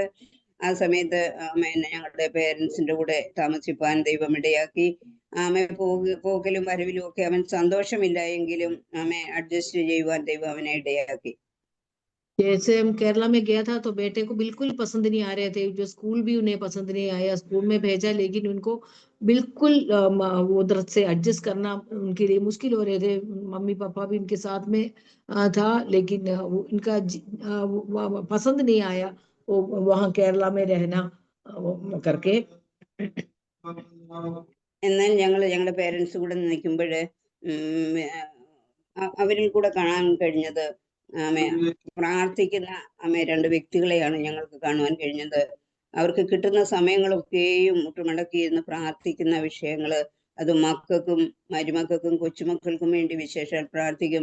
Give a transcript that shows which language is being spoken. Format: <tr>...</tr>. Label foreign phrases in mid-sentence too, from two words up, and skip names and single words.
<ml>ആ സമയത്ത് ഞങ്ങളുടെ പേരൻസിന്റെ കൂടെ താമസിപ്പാൻ ദൈവം ഇടയാക്കി. പോക്കലും വരവിലും ഒക്കെ അവൻ സന്തോഷമില്ല എങ്കിലും അഡ്ജസ്റ്റ് ചെയ്യുവാൻ ദൈവം അവനെ ഇടയാക്കി.</ml> <hi>जैसे हम केरला में गया था तो बेटे को बिल्कुल पसंद नहीं आ रहे थे, जो स्कूल भी उन्हें पसंद नहीं आया. स्कूल में भेजा लेकिन उनको बिल्कुल उधर से एडजस्ट करना उनके लिए मुश्किल हो रहे थे. मम्मी पापा भी उनके साथ में था, लेकिन उनका पसंद नहीं आया वहाँ केरला में रहना करके.</hi> <ml>എന്നാൽ ഞങ്ങളുടെ പേരൻസ് കൂടെ നിൽക്കുമ്പോൾ അവരിൽ കൂടെ കാണാൻ കഴിഞ്ഞത് പ്രാർത്ഥിക്കുന്ന രണ്ട് വ്യക്തികളെയാണ് ഞങ്ങൾക്ക് കാണുവാൻ കഴിഞ്ഞത്. അവർക്ക് കിട്ടുന്ന സമയങ്ങളൊക്കെയും മുട്ടുമടക്കി ഇരുന്ന് പ്രാർത്ഥിക്കുന്ന വിഷയങ്ങള്, അത് മക്കൾക്കും മരുമക്കൾക്കും കൊച്ചുമക്കൾക്കും വേണ്ടി വിശേഷാൽ പ്രാർത്ഥിക്കും.</ml>